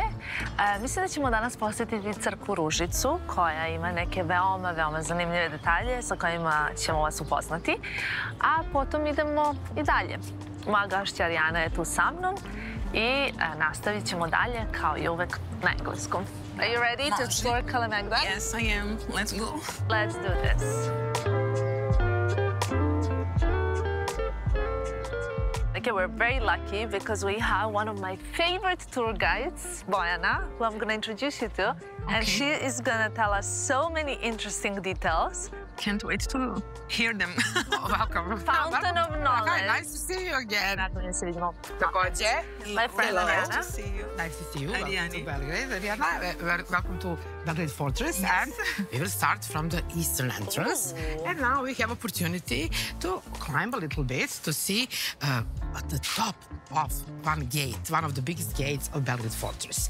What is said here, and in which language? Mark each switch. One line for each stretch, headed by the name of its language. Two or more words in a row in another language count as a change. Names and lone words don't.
Serbian: Mislim da ćemo danas posetiti crkvu Ružicu koja ima neke veoma zanimljive detalje sa kojima ćemo vas upoznati. A potom idemo i dalje. Moja gošća Arijana je tu sa mnom i nastavit ćemo dalje kao i uvek na engleskom.
English: Are you ready to explore Kalemegdan? Yes, I am. Let's go. Let's do this. Okay, we're very lucky because we have one of my favorite tour guides, Bojana, who I'm going to introduce you to. And she is going to tell us so many interesting details. Can't wait to hear them. Welcome. Fountain of knowledge. Nice to see you again.
Serbian: Nakon se vidimo. Takođe.
English: My friend Arijana. Nice to see you. Nice to see you. Arijani. Welcome to Belgrade. Arijana, welcome to Belgrade Fortress. Yes. And we will start from the eastern entrance. Ooh. And now we have opportunity to climb a little bit to see at the top of one gate, one of the biggest gates of Belgrade Fortress.